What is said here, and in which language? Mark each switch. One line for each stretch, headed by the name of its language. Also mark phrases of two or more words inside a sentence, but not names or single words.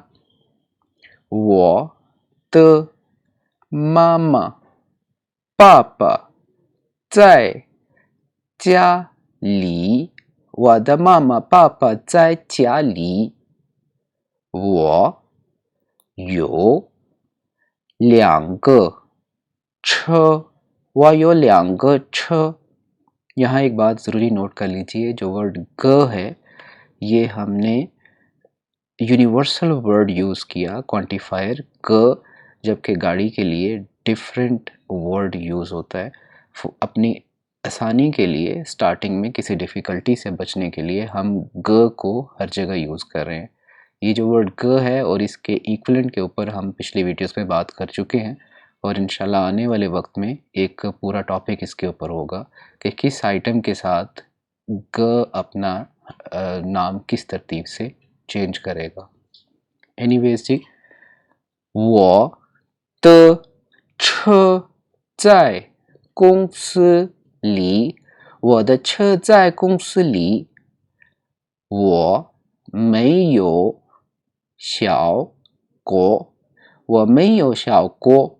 Chinese: 我的妈妈、爸爸在家里，我的妈妈、爸爸在家里。我有两个车，我有两个车।
Urdu: یہاں ایک بات ضروری نوٹ کر لیجیے، جو ورڈ گ ہے یہ ہم نے
English: universal word
Urdu: یوز کیا کوانٹیفائر گ، جبکہ گاڑی کے لیے
English: different word
Urdu: یوز ہوتا ہے. اپنی آسانی کے لیے اسٹارٹنگ میں کسی ڈفیکلٹی سے بچنے کے لیے ہم گ کو ہر جگہ یوز کر رہے ہیں. یہ جو ورڈ گ ہے اور اس کے اکوئیویلنٹ کے اوپر ہم پچھلے ویڈیوز میں بات کر چکے ہیں اور ان شاء اللہ آنے والے وقت میں ایک پورا ٹاپک اس کے اوپر ہوگا کہ کس آئٹم کے ساتھ گ اپنا نام کس ترتیب سے چینج کرے گا. اینی ویز جی,
Chinese: 我的车在公司里，我的车在公司里。我没有小过，我没有小过。